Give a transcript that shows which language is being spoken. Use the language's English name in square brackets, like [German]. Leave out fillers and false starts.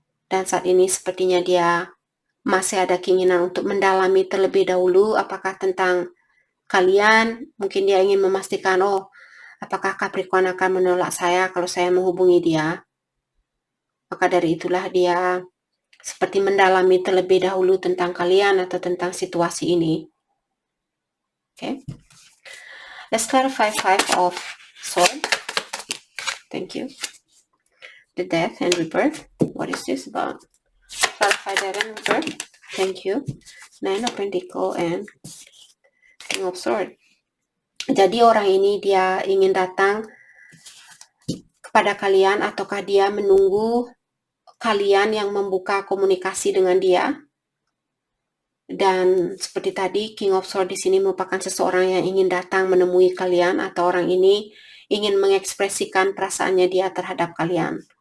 [Indonesian] Dan saat ini sepertinya dia masih ada keinginan untuk mendalami terlebih dahulu apakah tentang kalian. Mungkin dia ingin memastikan, oh, apakah Capricorn akan menolak saya kalau saya menghubungi dia. Maka dari itulah dia seperti mendalami terlebih dahulu tentang kalian atau tentang situasi ini. [English] Okay. Let's clarify Five of Swords. Thank you. The Death and Rebirth. What is this about? Clarify Death and Rebirth. Thank you. Nine of Pentacles and King of Swords. [Indonesian] Jadi orang ini dia ingin datang kepada kalian ataukah dia menunggu kalian yang membuka komunikasi dengan dia. Dan seperti tadi, King of Swords di sini merupakan seseorang yang ingin datang menemui kalian atau orang ini ingin mengekspresikan perasaannya dia terhadap kalian.